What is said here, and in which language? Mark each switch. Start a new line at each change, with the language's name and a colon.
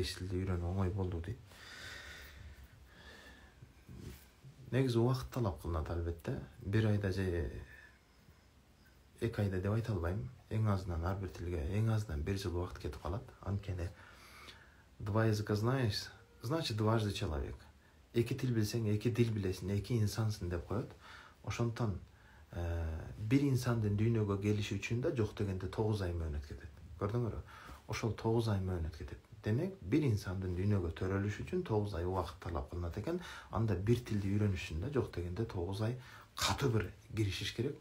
Kyrgyz: 5 тилди үйрөнүү оңой болду дейт. Негизи убакыт талап кылынат албетте. 1 айда же 2 айда деп айта албайм. Эң азынан ар бир тилге эң азынан 1 жыл убакыт кетип калат. Анткени
Russian: 2 языка знаешь, значит дважды человек.
Kyrgyz: 2 тил билсең, 2 дил билесиң, 2 инсансың деп коет. Ошондон бир инсандын дүйнөгө келиши үчүн да жок дегенде 9 ай мөөнөт кетет. Көрдүңөрбү? Ошол 9 ай мөөнөт кетет. Демек, бир инсандын дүйнөгө төрөлүш үчүн 9 ай убакыт талап кылынат экен. Анда бир тилди үйрөнүш үчүн да жок дегенде 9 ай катуу бир киришиш керек.